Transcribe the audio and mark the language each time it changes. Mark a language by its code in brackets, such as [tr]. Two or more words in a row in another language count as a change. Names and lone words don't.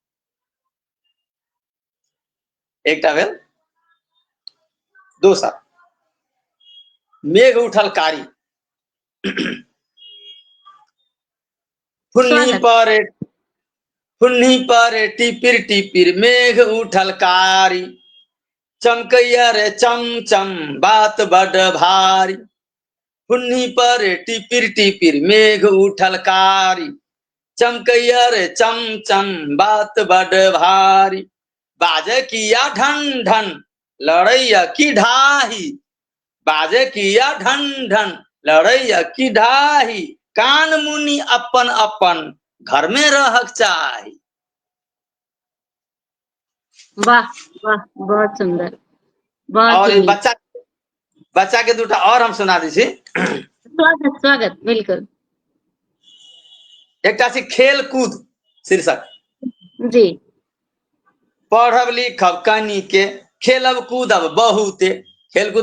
[mai] एकटा भेल। दोसर, मेघ उठल कारी स्वागत। फुन्नी पर टिपिर टिपिर मेघ उठल कारी, चमकैया रे चमचम बात बड़ भारी। फुन्नी पर टिपिर टिपिर मेघ उठल कारी, चमकैया रे चमचम बात बड़ भारी। बाजे किया ढन ढन लड़ैया की ढाही, बाजे किया ढन ढन लड़ैया की ढाही। कान मुनि अपन अपन घर में रहक चाही। वाह वाह, बहुत सुंदर, बहुत और ही ये नीक। बच्चा के 2टा और हम सुना दै छी। स्वागत स्वागत, बिल्कुल। एकटा छी खेल कूद शीर्षक। जी। पढ़ब लिखब कनी के, खेलब कूदब बहुते। खेलकूद